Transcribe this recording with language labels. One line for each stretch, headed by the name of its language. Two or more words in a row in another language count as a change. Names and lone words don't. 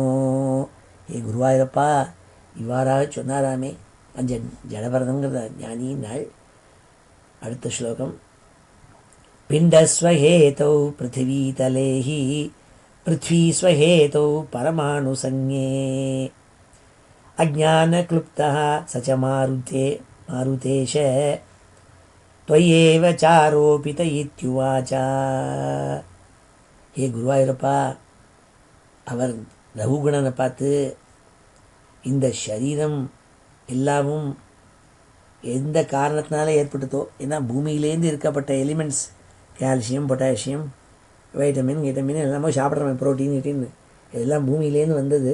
Tamil: ஏ குருவாயூரப்பா, இவ்வாறாக சொன்னாராமே அந்த ஜடபரதங்கிறத ஞானியினாள். அடுத்த ஸ்லோகம்.
Sanskrit: पिण्डस्वहेतौ पृथिवीतले हि पृथ्वी स्वहेतौ परमाणु संज्ञे अज्ञानक्लृप्तः च मारुतेष त्वयेव चारोपित इत्युवाच.
Tamil: ஹே குருவாயூரப்பா, அவர் ரகுகுணனை பார்த்து இந்த சரீரம் எல்லாமும் எந்த காரணத்தினால ஏற்பட்டுதோ, ஏன்னா பூமியிலேருந்து இருக்கப்பட்ட எலிமெண்ட்ஸ் கால்சியம், பொட்டாசியம், வைட்டமின் எல்லாமே சாப்பிட்றோம், ப்ரோட்டீன் கிட்டின்னு இதெல்லாம் பூமியிலேருந்து வந்தது.